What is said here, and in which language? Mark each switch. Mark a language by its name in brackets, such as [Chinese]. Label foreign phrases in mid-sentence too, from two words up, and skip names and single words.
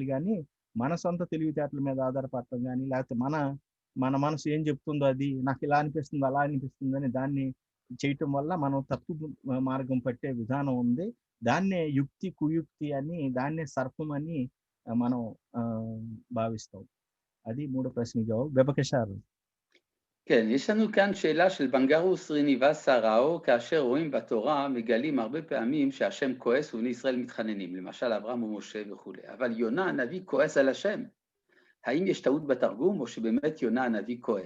[Telugu] కానీ మన సొంత తెలివితేటల మీద ఆధారపడటం కానీ, లేకపోతే మన మనసు ఏం చెప్తుందో, అది నాకు ఇలా అనిపిస్తుంది అలా అనిపిస్తుంది అని దాన్ని చేయటం వల్ల మనం తప్పు మార్గం పట్టే విధానం ఉంది. దాన్నే కుయుక్తి అని, దాన్నే సర్పం అని మనం భావిస్తాం. అది 3 ప్రశ్న జవాబు. బెబకేశారు. [Hebrew] כן, יש לנו כאן שאלה של בנגרוס ריניבה סראו, כאשר רואים בתורה מגלים הרבה פעמים שהשם כועס ובני ישראל מתחננים, למשל אברהם ומשה וכו'. אבל יונה הנביא כועס על השם. האם יש טעות בתרגום או שבאמת יונה הנביא כועס?